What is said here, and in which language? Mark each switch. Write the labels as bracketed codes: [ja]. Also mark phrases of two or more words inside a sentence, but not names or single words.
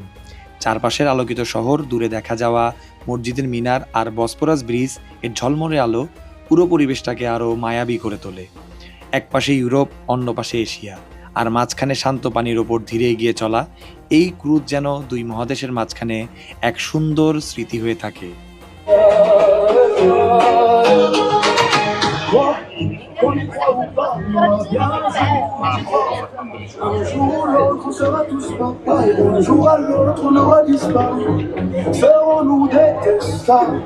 [bn] চারপাশের আলোকিত শহর, দূরে দেখা যাওয়া মসজিদের মিনার আর বসফরাস ব্রিজ, এর ঝলমলে আলো পুরো পরিবেশটাকে আরও মায়াবী করে তোলে। এক পাশে ইউরোপ, অন্য পাশে এশিয়া, আর মাঝখানে শান্ত পানির ওপর ধীরে এগিয়ে চলা এই ক্রুজ যেন দুই মহাদেশের মাঝখানে এক সুন্দর স্মৃতি হয়ে থাকে। [fr] On y croit ou pas, on va bien un jour ou l'autre, on sera tous pareils. Un jour à l'autre, on aura disparu. Serons-nous détestables?